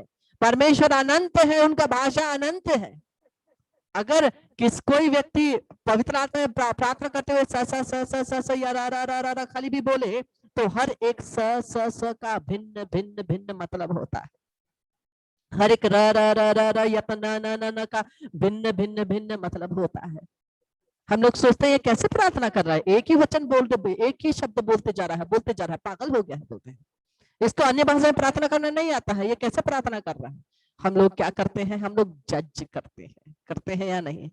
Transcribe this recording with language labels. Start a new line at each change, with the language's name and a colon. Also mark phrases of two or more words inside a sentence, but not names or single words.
Hindi: परमेश्वर अनंत है, उनका भाषा अनंत है। अगर कोई व्यक्ति पवित्र आत्मा में प्रार्थना करते हुए स स स स स स या रा रा रा रा रा खाली भी बोले, तो हर एक स स स का भिन्न भिन्न भिन्न मतलब होता है। हर एक र र र र र या न न न न का भिन्न भिन्न भिन्न मतलब होता है। हम लोग सोचते हैं ये कैसे प्रार्थना कर रहा है, एक ही वचन बोलते, एक ही शब्द बोलते जा रहा है, बोलते जा रहा है, पागल हो गया है बोलते हैं। इसको अन्य भाषा में प्रार्थना करना नहीं आता है, ये कैसे प्रार्थना कर रहा है? हम लोग क्या करते हैं, हम लोग जज करते हैं या नहीं?